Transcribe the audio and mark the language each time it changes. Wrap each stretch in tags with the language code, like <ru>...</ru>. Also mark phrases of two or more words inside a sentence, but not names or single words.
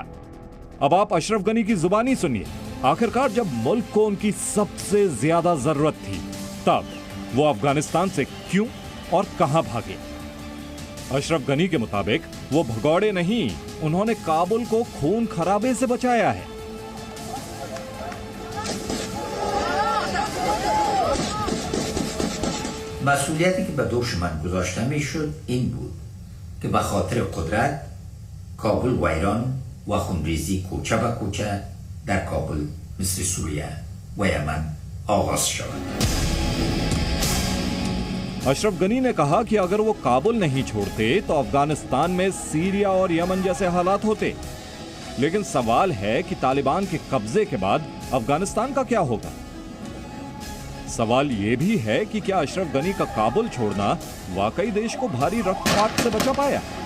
<hi>अब आप अशरफ गनी की जुबानी सुनिए। आखिरकार जब मुल्क को उनकी सबसे ज्यादा जरूरत थी, तब वो अफगानिस्तान से क्यों और कहां भागे? अशरफ गनी के मुताबिक वो भगौड़े नहीं, उन्होंने काबुल को खून खराबे से बचाया है।</hi> <fa>مسئولیتی که به دوش من گذاشته میشد این بود که به خاطر قدرت کابل و ایران و خونریزی کوچه به کوچه در کابل مثل سوریه و یمن آغاز شود।</fa> <hi>अशरफ गनी ने कहा कि अगर वो काबुल नहीं छोड़ते तो अफगानिस्तान में सीरिया और यमन जैसे हालात होते। लेकिन सवाल है कि तालिबान के कब्जे के बाद अफगानिस्तान का क्या होगा? सवाल यह भी है कि क्या अशरफ गनी का काबुल छोड़ना वाकई देश को भारी रक्तपात से बचा पाया?</hi>